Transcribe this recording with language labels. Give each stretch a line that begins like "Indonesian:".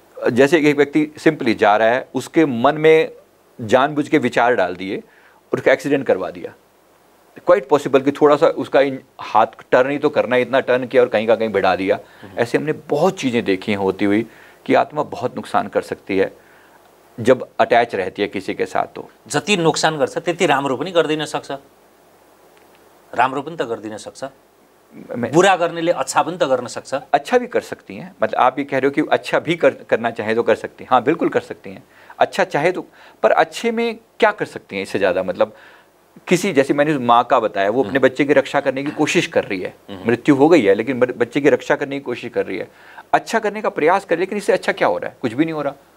Hindi: जैसे एक व्यक्ति सिंपली जा रहा है, उसके मन में जानबूझ के विचार डाल दिए और उसका एक्सीडेंट करवा दिया, क्वाइट पॉसिबल कि थोड़ा सा उसका हाथ टर्न ही तो करना है, इतना टर्न किया और कहीं का कहीं बढ़ा दिया। ऐसे हमने बहुत चीज़ें देखी हैं होती हुई कि आत्मा बहुत नुकसान कर सकती है जब अटैच रहती है किसी के साथ। तो
Nepali: जति नुकसान गर्छ त्यति राम्रो पनि गर्दिन सक्छ, राम्रो पनि त गर्दिन सक्छ, बुरा गर्नेले अच्छा पनि त गर्न सक्छ।
Hindi: अच्छा भी कर सकती हैं, मतलब आप ये कह रहे हो कि अच्छा भी करना चाहे तो कर सकती हैं। हाँ बिल्कुल कर सकती हैं, अच्छा चाहे तो। पर अच्छे में क्या कर सकती हैं इससे ज़्यादा, मतलब किसी, जैसे मैंने माँ का बताया, वो अपने बच्चे की रक्षा करने की कोशिश कर रही है, मृत्यु हो गई है लेकिन बच्चे की रक्षा करने की कोशिश कर रही है, अच्छा करने का प्रयास कर रही है, लेकिन इससे अच्छा क्या हो रहा है? कुछ भी नहीं हो रहा।